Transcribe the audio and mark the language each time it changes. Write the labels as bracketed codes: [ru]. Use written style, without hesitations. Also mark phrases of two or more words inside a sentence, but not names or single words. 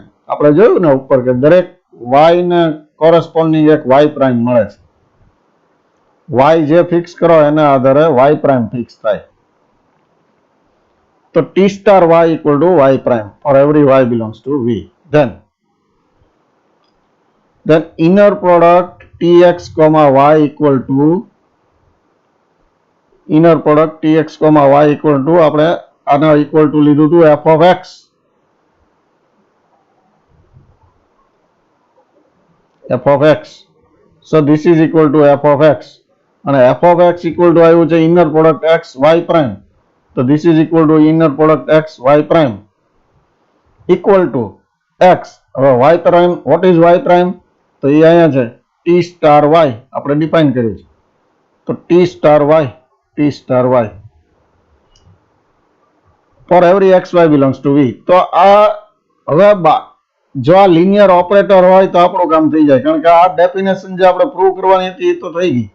[gu] આપણે જોયું ને ઉપર કે દરેક y ને કોરસ્પોન્ડિંગ એક [en] y prime [gu] મળે છે. y જે ફિક્સ કરો એના આધારે [en] y prime [gu] ફિક્સ થાય. [en] તો t star y equal to y prime for every y belongs to v. Then inner product tx comma y equal to inner product tx comma y equal to [gu] આપણે આના [en] equal to [gu] લીધું હતું [en] f of x. f of x. So this is equal to f of x. અને f of x equal to [gu] આવ્યું છે [en] inner product x y prime. તો this is equal to inner product x y prime equal to x. હવે y prime, what is y prime? [gu] તો એ અહીંયા છે [en] t star y [gu] આપણે ડિફાઇન કર્યું છે. [en] તો t star y for every x y belongs to v. [gu] તો આ હવે જો આ લિનિયર ઓપરેટર હોય તો આપણું કામ થઈ જાય, કારણ કે આ ડેફિનેશન જે આપણે પ્રૂવ કરવાની હતી એ તો થઈ ગઈ.